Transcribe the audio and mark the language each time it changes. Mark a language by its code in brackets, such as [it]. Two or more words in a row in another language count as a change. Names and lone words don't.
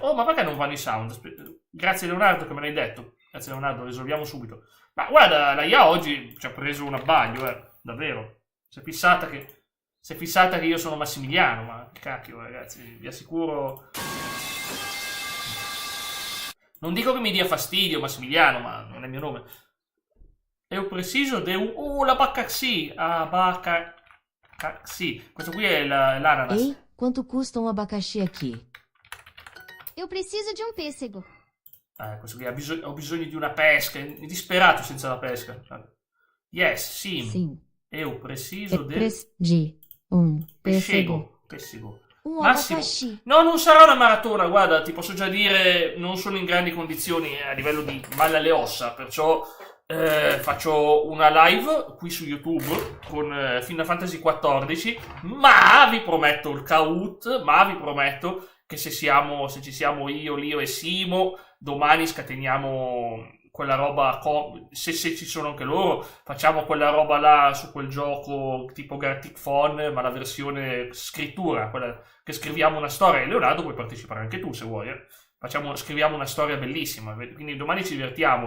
[it] Oh, ma perché non vanno i sound? Grazie Leonardo che me l'hai detto, grazie Leonardo, risolviamo subito. Ma guarda, la IA oggi ci ha preso un abbaglio, davvero, si è fissata che io sono Massimiliano, ma che cacchio ragazzi, vi assicuro... Non dico che mi dia fastidio Massimiliano, ma non è il mio nome. [pt] Eu preciso de un... l'abacaxi. [it] Abacaxi. Questo qui è l'ananas. [pt] Ei, quanto custa um abacaxi aqui? Eu preciso de um pêssego. [it] Questo qui ho bisogno di una pesca. È disperato senza la pesca. [pt] Yes, sim. Sim. Eu preciso de um pêssego. Pessego. Um Massimo. abacaxi. [it] No, non sarà una maratona, guarda, ti posso già dire, non sono in grandi condizioni a livello di male alle ossa, perciò... faccio una live qui su YouTube con Final Fantasy XIV, ma vi prometto il Kahoot, ma vi prometto che se ci siamo io, Lio e Simo, domani scateniamo quella roba, se ci sono anche loro, facciamo quella roba là su quel gioco tipo Gartic Phone, ma la versione scrittura, quella che scriviamo una storia, e Leonardo puoi partecipare anche tu se vuoi, scriviamo una storia bellissima, quindi domani ci divertiamo.